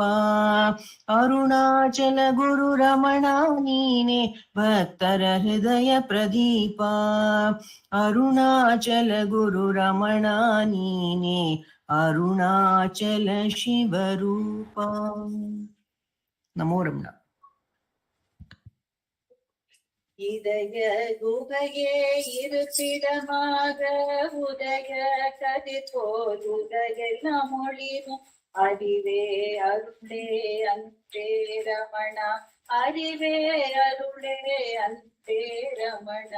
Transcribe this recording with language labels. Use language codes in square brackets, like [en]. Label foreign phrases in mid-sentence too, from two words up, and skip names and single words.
[kn] ಅರುಣಾಚಲ ಗುರು ರಮಣ ನೀನೆ ಭಕ್ತರ ಹೃದಯ ಪ್ರದೀಪ. ಅರುಣಾಚಲ ಗುರು ರಮಣ ನೀನೆ ಅರುಣಾಚಲ ಶಿವರೂಪ. ನಮೋ ರಮಣ. [ta] இதய குகையே இருப்பிடமாக உதய கதிர்போல் உலகெல்லாம் ஒளிரும் அறிவே அருளே அன்பே ரமணா. அறிவே அருளே அன்பே ரமணா.